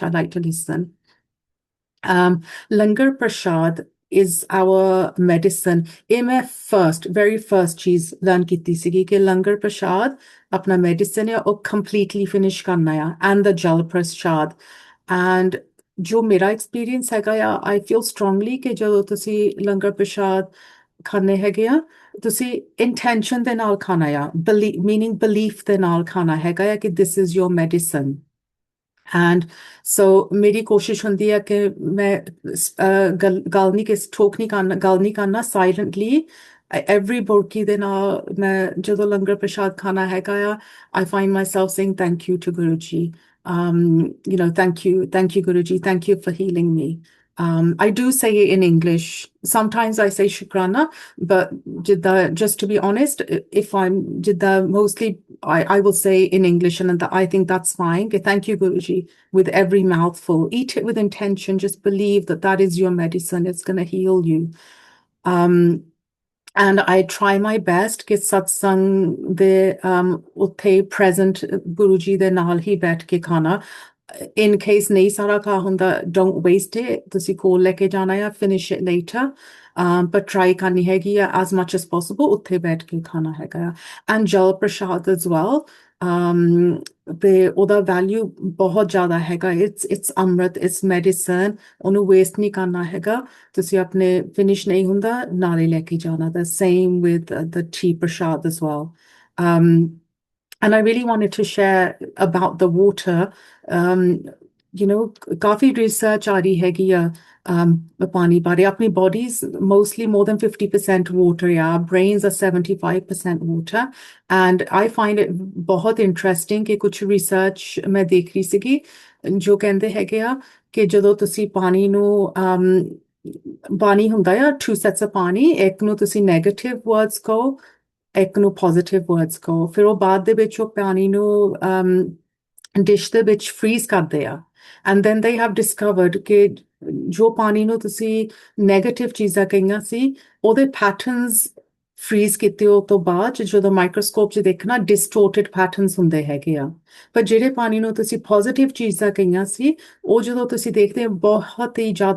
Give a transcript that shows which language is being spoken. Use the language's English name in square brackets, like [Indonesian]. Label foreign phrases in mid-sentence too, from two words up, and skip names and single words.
[English] I like to listen। [Punjabi] ਲੰਗਰ ਪ੍ਰਸ਼ਾਦ [English] is our medicine। [Punjabi] ਇਹ ਮੈਂ [English] very first [Punjabi] ਚੀਜ਼ learn ਕੀਤੀ ਸੀਗੀ ਕਿ ਲੰਗਰ ਪ੍ਰਸ਼ਾਦ ਆਪਣਾ medicine ਹੈ, ਉਹ [English] completely finish [Punjabi] ਕਰਨਾ ਆ। [English] and the [Punjabi] ਜਲ ਪ੍ਰਸ਼ਾਦ। and ਜੋ ਮੇਰਾ experience ਹੈਗਾ ਆ, [English] I feel strongly [Punjabi] ਕਿ ਜਦੋਂ ਤੁਸੀਂ ਲੰਗਰ ਪ੍ਰਸ਼ਾਦ ਖਾਣੇ ਹੈਗੇ ਆ, ਤੁਸੀਂ intention ਦੇ ਨਾਲ ਖਾਣਾ ਆ, [English] meaning belief [Punjabi] ਦੇ ਨਾਲ ਖਾਣਾ ਹੈਗਾ ਆ ਕਿ [English] this is your medicine। and so [Punjabi] ਮੇਰੀ ਕੋਸ਼ਿਸ਼ ਹੁੰਦੀ ਹੈ ਕਿ ਮੈਂ ਗੱਲ ਨਹੀਂ ਠੋਕ ਨਹੀਂ ਕਰਨਾ, ਗੱਲ ਨਹੀਂ ਕਰਨਾ, [English] silently every [Punjabi] ਬੁਰਕੀ ਦੇ ਨਾਲ ਮੈਂ ਜਦੋਂ ਲੰਗਰ ਪ੍ਰਸ਼ਾਦ ਖਾਣਾ ਹੈਗਾ ਆ, [English] I find myself saying thank you to Guruji। thank you Guruji, thank you for healing me। I do say it in English. Sometimes I say Shukrana, but just to be honest, if I'm mostly I will say in English, and I think that's fine. Okay, thank you, Guruji, with every mouthful. Eat it with intention. Just believe that is your medicine. It's going to heal you. And I try my best [Punjabi] ਕਿ ਸਤਸੰਗ ਦੇ ਉੱਥੇ present Guruji ਦੇ ਨਾਲ ਹੀ ਬੈਠ ਕੇ ਖਾਣਾ। [English] in case [Punjabi] ਨਹੀਂ ਸਾਰਾ ਖਾ ਹੁੰਦਾ, [English] don't waste it, [Punjabi] ਤੁਸੀਂ ਕੋਲ ਲੈ ਕੇ ਜਾਣਾ ਆ, [English] finish it later। but try [Punjabi] ਕਰਨੀ ਹੈਗੀ ਆ [English] as much as possible [Punjabi] ਉੱਥੇ ਬੈਠ ਕੇ ਖਾਣਾ ਹੈਗਾ ਆ। and ਜਲ ਪ੍ਰਸ਼ਾਦ [English] as well। [Punjabi] ਤੇ ਉਹਦਾ value ਬਹੁਤ ਜ਼ਿਆਦਾ ਹੈਗਾ। [English] it's ਅੰਮ੍ਰਿਤ, it's medicine, [Punjabi] ਉਹਨੂੰ waste ਨਹੀਂ ਕਰਨਾ ਹੈਗਾ। ਤੁਸੀਂ ਆਪਣੇ finish ਨਹੀਂ ਹੁੰਦਾ, ਨਾਲੇ ਲੈ ਕੇ ਜਾਣਾ। [English] the same with the tea prashad as well। and I really wanted to share about the water। [Punjabi] ਕਾਫੀ ਰਿਸਰਚ ਆ ਰਹੀ ਹੈਗੀ ਆ ਪਾਣੀ ਬਾਰੇ ਆਪਣੀ [English] bodies mostly more than 50% water [Punjabi] ਜਾਂ [English] brains are 75% water and I find it [Punjabi] बहुत interesting कि कुछ research मैं देख ਰਹੀ ਸੀਗੀ ਜੋ ਕਹਿੰਦੇ ਹੈਗੇ ਆ ਕਿ ਜਦੋਂ ਤੁਸੀਂ ਪਾਣੀ ਨੂੰ ਪਾਣੀ ਹੁੰਦਾ ਆ [English] two sets [Punjabi] of ਪਾਣੀ ਇੱਕ ਨੂੰ ਤੁਸੀਂ [English] negative words [Punjabi] ਕਹੋ ਇੱਕ ਨੂੰ [English] positive words [Punjabi] ਕਹੋ ਫਿਰ ਉਹ ਬਾਅਦ ਦੇ ਵਿੱਚ ਉਹ ਪਾਣੀ ਨੂੰ ਡਿਸ਼ ਦੇ ਵਿੱਚ ਫ੍ਰੀਜ਼ ਕਰਦੇ ਆ [English] and then they have discovered [Punjabi] ਕਿ ਜੋ ਪਾਣੀ ਨੂੰ ਤੁਸੀਂ ਨੈਗੇਟਿਵ ਚੀਜ਼ਾਂ ਕਹੀਆਂ ਸੀ ਉਹਦੇ [English] patterns freeze [Punjabi] ਕੀਤੇ ਉਹ ਤੋਂ ਬਾਅਦ ਜਦੋਂ ਮਾਈਕਰੋਸਕੋਪ 'ਚ ਦੇਖਣਾ [English] distorted patterns [Punjabi] ਹੁੰਦੇ ਹੈਗੇ ਆ ਪਰ ਜਿਹੜੇ ਪਾਣੀ ਨੂੰ ਤੁਸੀਂ ਪੋਜ਼ਿਟਿਵ ਚੀਜ਼ਾਂ ਕਹੀਆਂ ਸੀ ਉਹ ਜਦੋਂ ਤੁਸੀਂ ਦੇਖਦੇ ਹੋ ਬਹੁਤ ਹੀ ਜ਼ਿਆਦਾ